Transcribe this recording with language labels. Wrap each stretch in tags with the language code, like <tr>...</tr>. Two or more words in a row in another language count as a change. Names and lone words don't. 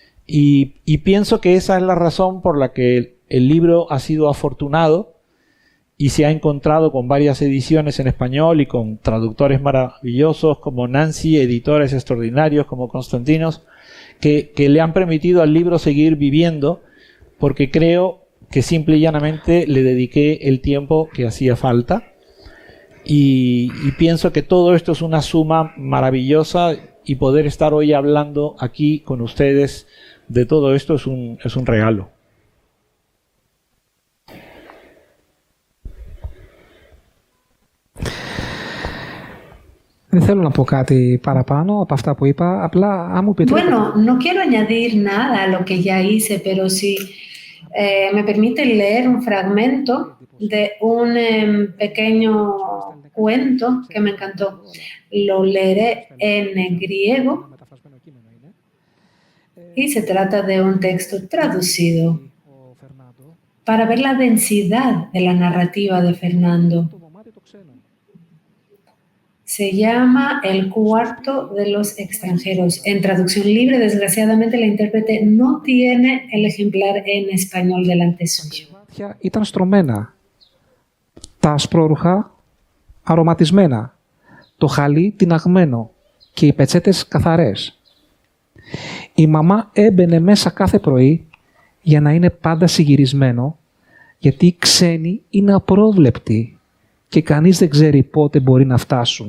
<es>Y pienso que esa es la razón por la que el libro ha sido afortunado y se ha encontrado con varias ediciones en español y con traductores maravillosos como Nancy, editores extraordinarios como Constantinos, que le han permitido al libro seguir viviendo, porque creo que simple y llanamente le dediqué el tiempo que hacía falta. Y pienso que todo esto es una suma maravillosa, y poder estar hoy hablando aquí con ustedes de todo esto es un regalo.</es> <el>Δεν θέλω να πω κάτι παραπάνω από αυτά που είπα, απλά αν μου επιτρέπετε...</el> <es>Bueno, no quiero añadir nada a lo que ya hice, pero si me permite leer un fragmento de un pequeño cuento que me encantó. Lo leeré en griego y se trata de un texto traducido para ver la densidad de la narrativa de Fernando. Se llama El cuarto de los extranjeros. En traducción libre, desgraciadamente, la intérprete no tiene el ejemplar en español delante suyo.</es> <el>Ήταν στρωμένα. Τα ασπρόρουχα αρωματισμένα. Το χαλί τιναγμένο και οι πετσέτες καθαρές. Η μαμά έμπαινε μέσα κάθε πρωί για να είναι πάντα συγυρισμένο, γιατί οι ξένοι είναι απρόβλεπτοι και κανείς δεν ξέρει πότε μπορεί να φτάσουν.</el>